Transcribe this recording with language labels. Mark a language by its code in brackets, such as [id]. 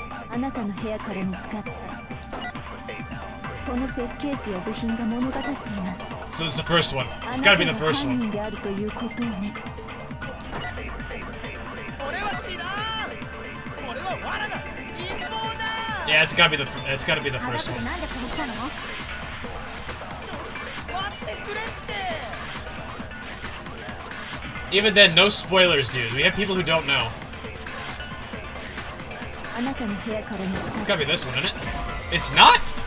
[ja] あなたの部屋から見つかったこの設計図や部品が物語っています。 [en] So this is the first one. It's gotta be the first one. [ja] 犯人であるということをね。俺は知らん。これは罠だ。陰謀だ。 [en] Yeah, it's gotta be the first one. [ja] なんで殺したの？待ってくれって。 [en] Even then, no spoilers, dude. We have people who don't know. It's gotta be this one, isn't it? It's not?